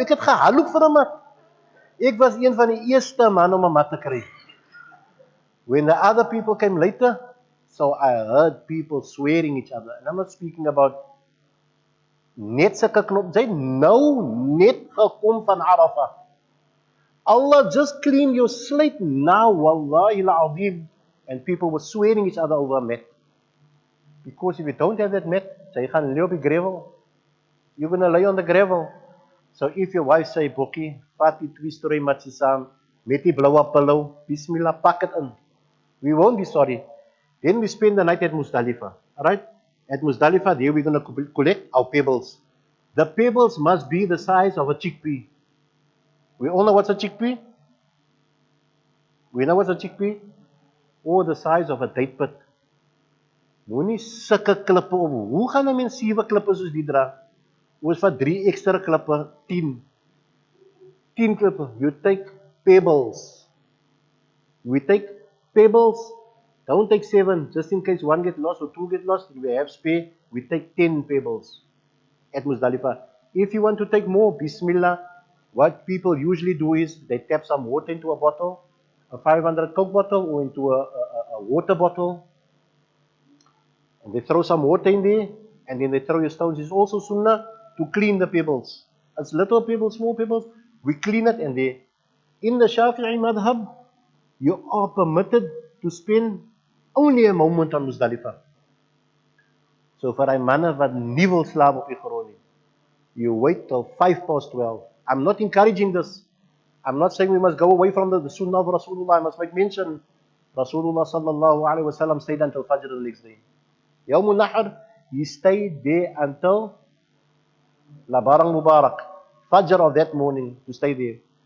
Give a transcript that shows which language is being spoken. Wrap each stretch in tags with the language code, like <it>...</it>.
<af>Ek het gehaloop vir 'n mat. Ek was een van die eerste man om 'n mat te kry.</af> <en>When the other people came later, so I heard people swearing each other. And I'm not speaking about</en> <af>net sulke knop. Jy nou net gekom van Arafah.</af> <en>Allah just cleaned your slate now,</en> <af>wallahi al-azim.</af> <en>And people were swearing each other over a mat. Because if you don't have that mat,</en> <af>jy gaan lê op die gravel.</af> <en>You're going to lay on the gravel. So if your wife say,</en> <af>Bokkie, vat die 2 story matsie saam, met die bloue pillow, bismillah, pak het in.</af> <en>We won't be sorry. Then we spend the night at Muzdalifah. Alright? At Muzdalifah, there we're going to collect our pebbles. The pebbles must be the size of a chickpea. We all know what's a chickpea? We know what's a chickpea? Or the size of a date pit.</en> <af>Moenie sulke klippe op. Hoe gaan 'n mens 7 klippe soos die dra? Ons vat 3 extra klippe, 10 klippe.</af> <en>You take pebbles. We take pebbles, don't take 7, just in case one get lost or 2 get lost, we have spare, we take 10 pebbles at Muzdalifah. If you want to take more, Bismillah, what people usually do is they tap some water into a bottle, a 500 Coke bottle or into a water bottle, and they throw some water in there, and then they throw your stones. It's also sunnah to clean the pebbles. As little pebbles, small pebbles, we clean it, and they, in the Shafi'i madhab, you are permitted to spend only a moment on Muzdalifah.</en> <af>So vir die manne wat nie wil slaap op die grond nie,</af> <en>you wait till 12:05. I'm not encouraging this. I'm not saying we must go away from the sunnah of Rasulullah. I must make mention, Rasulullah sallallahu alaihi wasallam stayed until Fajr the next day. Yawmul Nahr, he stayed there until Labarang Mubarak, Fajr of that morning, to stay there.</en>